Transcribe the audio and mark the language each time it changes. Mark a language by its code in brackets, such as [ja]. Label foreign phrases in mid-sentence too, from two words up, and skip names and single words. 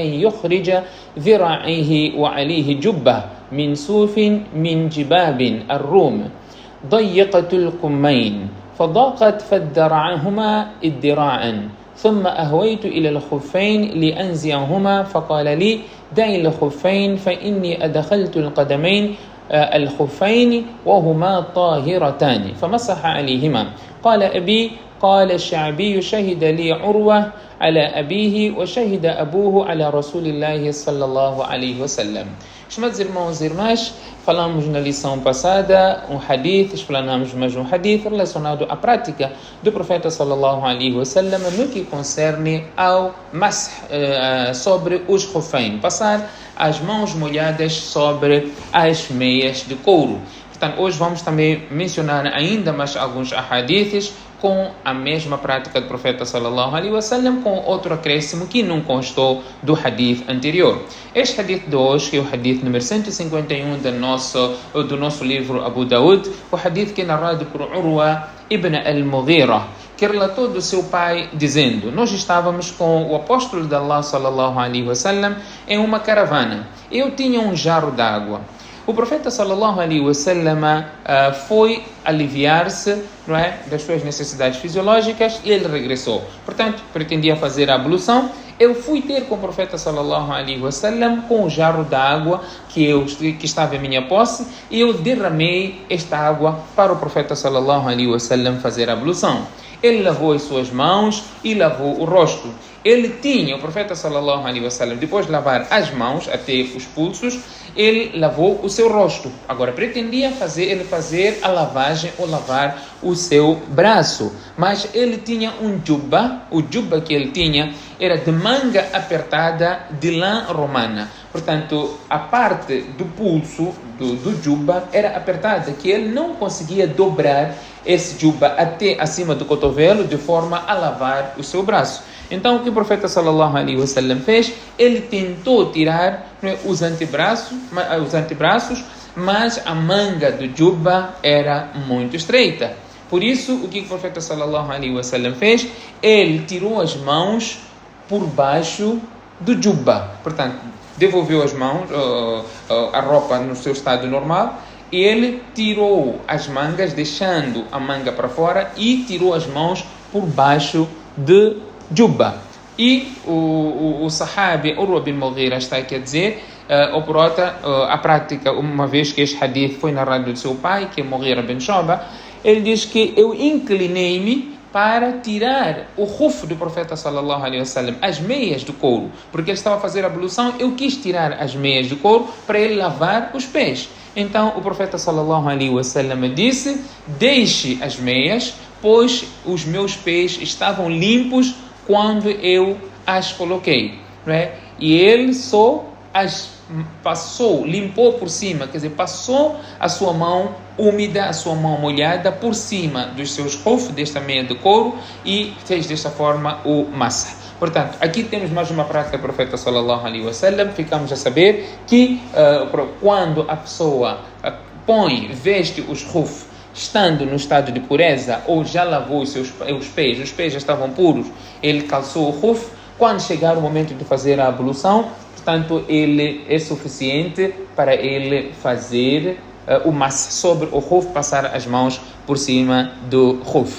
[ar] يخرج ذراعيه وعليه جبة من صوف من جباب الروم ضيقة الكمين فضاقت فادرعهما ادراعا ثم أهويت إلى الخفين لأنزعهما فقال لي: دعي الخفين فإني أدخلت القدمين الخفين وهما طاهرتان فمسح عليهما. قال أبي: قال الشعبي: شهد لي عروة على أبيه وشهد أبوه على رسول الله صلى الله عليه وسلم. [pt] Estimados irmãos e irmãs, falamos na lição passada explanamos mais um hadith relacionado à prática do profeta [ar] صلى الله عليه وسلم [pt] no que concerne ao sobre os khufain, passar as mãos molhadas sobre as meias de couro. Portanto, hoje vamos também mencionar ainda mais alguns hadiths com a mesma prática do profeta [ar] صلى الله عليه وسلم, [pt] com outro acréscimo que não constou do hadith anterior. Este hadith de hoje, que é o hadith número 151 do nosso livro Abu Daud, o hadith que é narrado por Urwa ibn al-Mughira, que relatou do seu pai dizendo: nós estávamos com o apóstolo de Allah [ar] صلى الله عليه وسلم [pt] em uma caravana. Eu tinha um jarro d'água. O profeta [ar] صلى الله عليه وسلم [pt] foi aliviar-se, não é, das suas necessidades fisiológicas e ele regressou. Portanto, pretendia fazer a ablução. Eu fui ter com o profeta [ar] صلى الله عليه وسلم [pt] com o jarro d'água que estava em minha posse e eu derramei esta água para o profeta [ar] صلى الله عليه وسلم [pt] fazer a ablução. Ele lavou as suas mãos e lavou o rosto. O profeta [ar] صلى الله عليه وسلم, [pt] depois de lavar as mãos até os pulsos, ele lavou o seu rosto. Agora, pretendia fazer a lavagem ou lavar o seu braço. Mas ele tinha um jubba. O jubba que ele tinha era de manga apertada de lã romana. Portanto, a parte do pulso do jubba era apertada, que ele não conseguia dobrar esse jubba até acima do cotovelo de forma a lavar o seu braço. Então, o que o profeta [ar] صلى الله عليه وسلم [pt] fez? Ele tentou tirar os antebraços, mas a manga do jubba era muito estreita. Por isso, o que o profeta [ar] صلى الله عليه وسلم [pt] fez? Ele tirou as mãos por baixo do jubba. Portanto, devolveu as mãos, a roupa no seu estado normal. Ele tirou as mangas, deixando a manga para fora, e tirou as mãos por baixo de jubba. E o sahabi Urwa bin Mughira está aqui a dizer, ou por outra, a prática, uma vez que este hadith foi narrado do seu pai, que é Mughira bin Shu'ba, ele diz que eu inclinei-me para tirar o khuf do profeta [ar] صلى الله عليه وسلم, [pt] as meias de couro, porque ele estava a fazer a ablução. Eu quis tirar as meias de couro para ele lavar os pés. Então o profeta [ar] صلى الله عليه وسلم [pt] disse: deixe as meias, pois os meus pés estavam limpos quando eu as coloquei, não é? E ele só as limpou por cima, quer dizer, passou a sua mão úmida, a sua mão molhada por cima dos seus khuf, desta meia de couro, e fez desta forma o massa. Portanto, aqui temos mais uma prática do profeta [ar] صلى الله عليه وسلم. [pt] Ficamos a saber que quando a pessoa veste os khuf estando no estado de pureza, ou já lavou os pés já estavam puros, ele calçou o khuf. Quando chegar o momento de fazer a ablução, portanto, ele é suficiente para ele fazer o massa sobre o khuf, passar as mãos por cima do khuf.